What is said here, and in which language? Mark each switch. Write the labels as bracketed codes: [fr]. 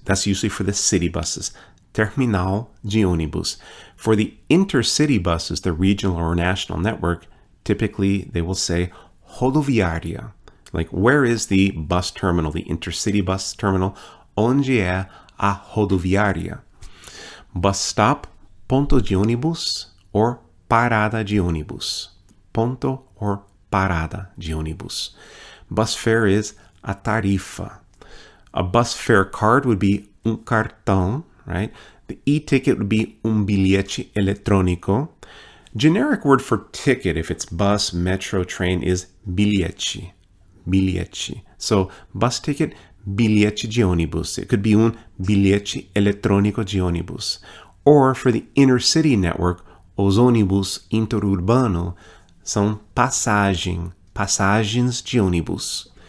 [en] That's usually for the city buses. [pt] Terminal de ônibus. [en] For the intercity buses, the regional or national network, typically they will say rodoviária. Like, where is the bus terminal, the intercity bus terminal? [pt] Onde é a rodoviária? [en] Bus stop, [pt] ponto de ônibus or parada de ônibus. Ponto or parada de ônibus. [en] Bus fare is a tarifa. A bus fare card would be cartão, right? The e-ticket would be [pt] bilhete eletrônico. [en] Generic word for ticket, if it's bus, metro, train, is bilhete. So, bus ticket, [pt] bilhete de ônibus. It could be bilhete eletrônico de ônibus. [en] Or for the inner city network, [pt] os ônibus interurbano são passagens de ônibus.